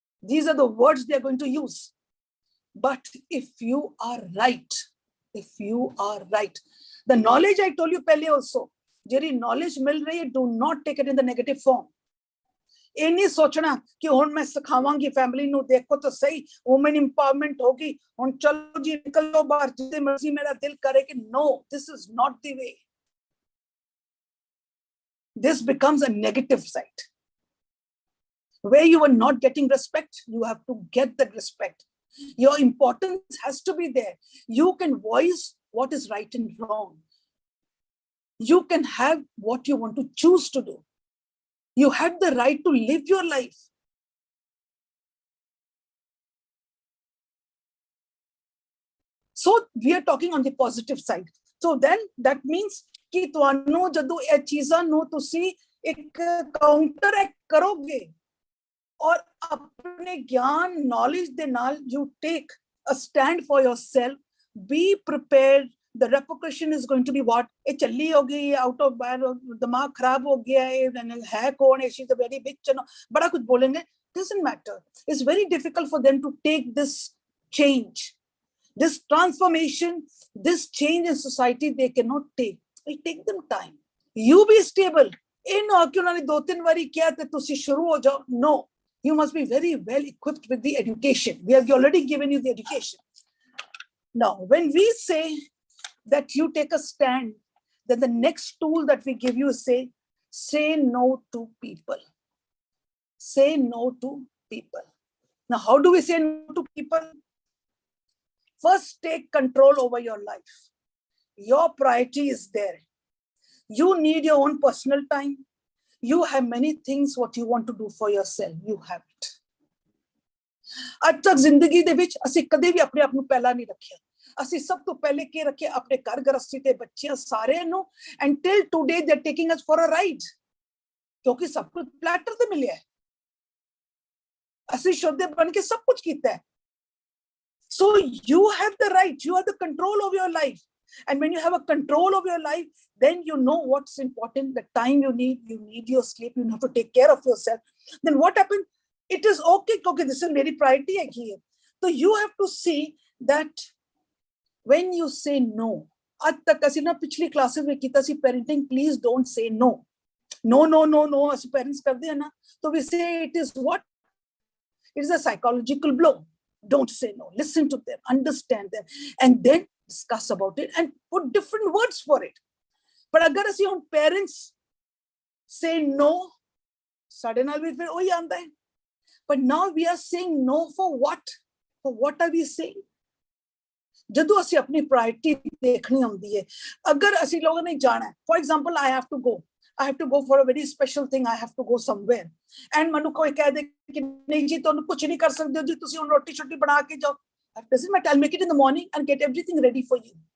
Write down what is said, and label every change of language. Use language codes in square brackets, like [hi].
[en] These are the words they are going to use. But if you are right, if you are right, the knowledge I told you pehle also, [pa] jeri knowledge mil rahi hai, [en] do not take it in the negative form. [pa] ਇਹ ਨਹੀਂ ਸੋਚਣਾ ਕਿ ਹੁਣ ਮੈਂ ਸਿਖਾਵਾਂਗੀ family ਨੂੰ, ਦੇਖੋ ਤਾਂ ਸਹੀ ਵੂਮਨ ਇੰਪਾਵਰਮੈਂਟ ਹੋਗੀ, ਹੁਣ ਚਲੋ ਜੀ ਨਿਕਲੋ ਬਾਹਰ, ਜਿੱਥੇ ਮਰਜ਼ੀ ਮੇਰਾ ਦਿਲ ਕਰੇ ਕਿ [en] no, this is not the way. This becomes a negative side. Where you are not getting respect, you have to get that respect. Your importance has to be there. You can voice what is right and wrong. You can have what you want to choose to do. You have the right to live your life. So we are talking on the positive side. So then that means कि [pa] ਤੁਹਾਨੂੰ ਜਦੋਂ ਇਹ ਚੀਜ਼ਾਂ ਨੂੰ ਤੁਸੀਂ ਇੱਕ counteract ਕਰੋਗੇ, [hi] और अपने ज्ञान [en] knowledge [pa] ਦੇ ਨਾਲ [en] you take a stand for yourself, be prepared. The repercussion is going to be what? [pa] ਇਹ ਚੱਲੀ ਹੋ ਗਈ, [en] out of [pa] ਦਿਮਾਗ ਖਰਾਬ ਹੋ ਗਿਆ, ਹੈ ਕੌਣ, [en] she's a very big channel, [pa] ਬੜਾ ਕੁਝ ਬੋलेंगे, [en] doesn't matter. It's very difficult for them to take this change, this transformation, this change in society. They cannot take. It take them time. You be stable. [pa] ਇਹ ਨਾ ਕਿ ਉਹਨਾਂ ਨੇ 2-3 ਵਾਰੀ ਕਿਹਾ ਤੇ ਤੁਸੀਂ ਸ਼ੁਰੂ ਹੋ ਜਾਓ. [en] No. You must be very well equipped with the education. We have already given you the education. Now, when we say that you take a stand, then the next tool that we give you is say no to people. Say no to people. Now, how do we say no to people? First, take control over your life. Your priority is there. You need your own personal time. You have many things what you want to do for yourself. You have it. [pa] ਅੱਜ ਤੱਕ ਜ਼ਿੰਦਗੀ ਦੇ ਵਿੱਚ ਅਸੀਂ ਕਦੇ ਵੀ ਆਪਣੇ ਆਪ ਨੂੰ ਪਹਿਲਾਂ ਨਹੀਂ ਰੱਖਿਆ, ਅਸੀਂ ਸਭ ਤੋਂ ਪਹਿਲੇ ਕੀ ਰੱਖਿਆ, ਆਪਣੇ ਘਰ ਗ੍ਰਸਤੀ ਤੇ ਬੱਚਿਆਂ ਸਾਰਿਆਂ ਨੂੰ, [en] until today they are taking us for a ride, [pa] ਕਿਉਂਕਿ ਸਭ ਕੁਝ ਪਲੈਟਰ ਤੇ ਮਿਲਿਆ ਹੈ, ਅਸੀਂ ਸ਼ੁੱਧ ਬਣ ਕੇ ਸਭ ਕੁਝ ਕੀਤਾ ਹੈ. [en] So you have the right, you have the control of your life. And when you have a control of your life, then you know what's important, the time you need your sleep, you have to take care of yourself. Then what happens? It is okay, because this is very priority here. So you have to see that when you say no, [hi] आज तक [pa] ਅਸੀਂ ਨਾ ਪਿਛਲੀ classes ਵਿੱਚ ਕੀਤਾ ਸੀ [en] parenting, please don't say no. No, [pa] ਅਸੀਂ parents ਕਰਦੇ ਹਾਂ ਨਾ, [en] so we say it is what? It is a psychological blow. Don't say no. Listen to them, understand them, and then discuss about it and put different words for it. But [pa] agar ਅਸੀਂ ਹੁਣ [en] parents say no, [pa] ਸਾਡੇ ਨਾਲ ਵੀ ਫਿਰ ਉਹੀ ਆਉਂਦਾ ਹੈ. [en] But now we are saying no for what? For what are we saying? [pa] ਜਦੋਂ ਅਸੀਂ ਆਪਣੀ ਪ੍ਰਾਇੋਰਟੀ ਦੇਖਣੀ ਹੁੰਦੀ ਹੈ, ਅਗਰ ਅਸੀਂ ਲੋਕਾਂ ਨੇ ਜਾਣਾ ਹੈ, [en] for example, I have to go for a very special thing, I have to go somewhere, and [pa] ਮੈਨੂੰ ਕੋਈ ਕਹਿ ਦੇ ਕਿ ਨਹੀਂ ਜੀ ਤੁਹਾਨੂੰ ਕੁਝ ਨਹੀਂ ਕਰ ਸਕਦੇ ਹੋ ਜੀ, ਤੁਸੀਂ ਹੁਣ ਰੋਟੀ ਛੋਟੀ ਬਣਾ ਕੇ ਜਾਓ, [en] doesn't matter, I'll make it in the morning and get everything ready for you.